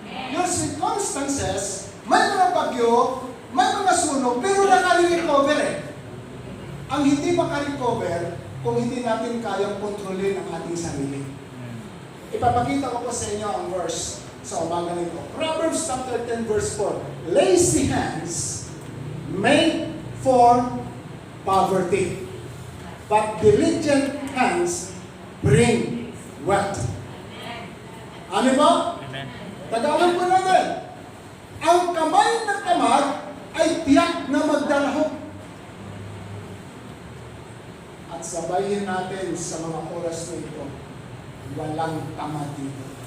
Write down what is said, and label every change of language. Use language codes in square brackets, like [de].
[en] Your circumstances, [tl] may mga bagyo, may mga sunog, pero nakare-recover eh. Ang hindi makarecover, kung hindi natin kayang kontrolin ang ating sarili. Ipapakita ko po sa inyo ang verse sa umaga nito. [en] Proverbs chapter 10 verse 4. Lazy hands make for poverty, but diligent hands bring wealth. [tl] Ano ba? Amen. Tagalog po natin. Ang kamay ng tamad ay tiyak na magdarahok. At sabayin natin sa mga oras na ito, walang tamad dito.